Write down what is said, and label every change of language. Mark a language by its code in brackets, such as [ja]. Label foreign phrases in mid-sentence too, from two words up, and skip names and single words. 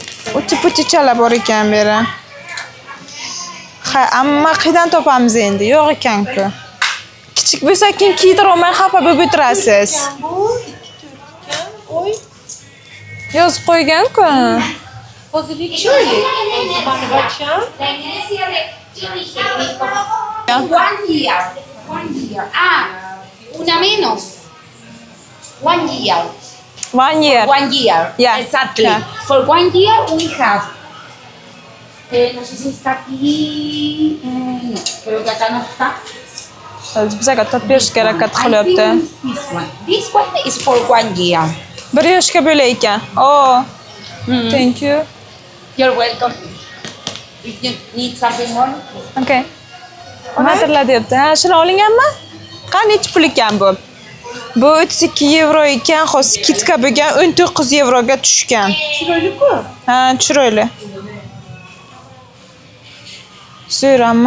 [uz] Uti-putichalar bor ekan bu yerda. Ha, amma qayerdan topamiz endi? Yo'q ekan-ku. Kichik bo'lsa keyin kiydirib olmay xafa bo'lib o'tirasiz. Bu 2-4 ekan. Oy. Yozib qo'ygan-ku. Hozir 2 oylik. Mana bacham. [en] One year. [es] Ah, una menos. 1 year. [en] 1 year. 1 year. Yeah. Exactly. Yeah. For 1 year we have. [es] No sé si está aquí. No, creo que acá no está. [uz] Bizga topib berishga harakat [en] I [uz] qilyapti. [en] think it's this one. This one is for 1 year. [uz] 1 yoshga bo'la ekan. [en] Oh. Thank you. You're welcome. If you need something more. [uz] Okay. Nimadirlar deyapti. Ha, shuni olinganmi? Qani necha pul ekan bu? Bu 32 euro ekan, hozir skidka bo'lgan 19 euroga tushgan. Chiroyli-ku. Ha, chiroyli. Zo'r amma.